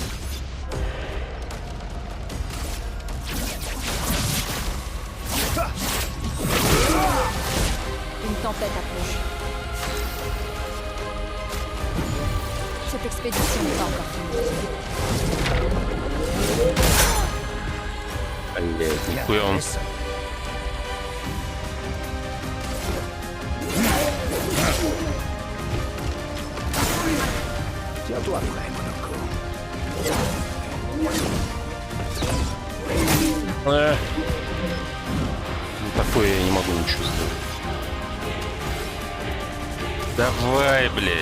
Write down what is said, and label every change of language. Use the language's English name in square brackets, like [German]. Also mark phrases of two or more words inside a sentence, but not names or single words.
[French] Une tempête approche. Cette expédition n'est pas encore finie. [Russian] Блять, нихуя он. [French] Tiens-toi prêt, Monoko. [Russian] Ну такое я не могу ничего сделать. Давай, блядь.